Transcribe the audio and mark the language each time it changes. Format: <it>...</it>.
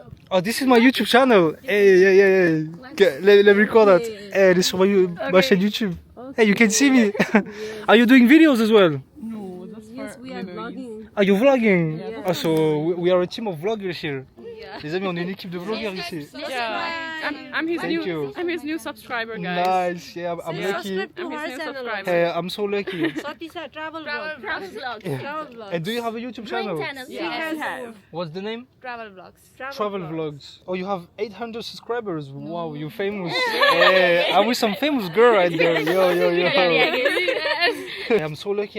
<en>Oh, this is my YouTube channel. Hey. Let me record that. Hey, this is my</en> <fr>chaîne YouTube.</fr> <en>Hey, you can see me. Are you doing videos as well? Yes, we are vlogging. Are you vlogging? Oh, so we are a team of vloggers here.</en> <fr>Les amis, on est une équipe de vlogueurs ici.</fr> <en>I'm his Thank you. I'm his new subscriber, guys. Nice, yeah, I'm lucky. Subscribe to I'm her his new channel. subscriber. Hey, I'm so lucky. Swatisa travel vlog. Travel vlogs. Travel vlog. And do you have a YouTube channel? Channel. What's the name? Travel vlogs. Travel vlogs. Oh, you have 800 subscribers. Wow, you're famous. Hey, I'm with some famous girl right there. Yo. Hey, I'm so lucky.</en>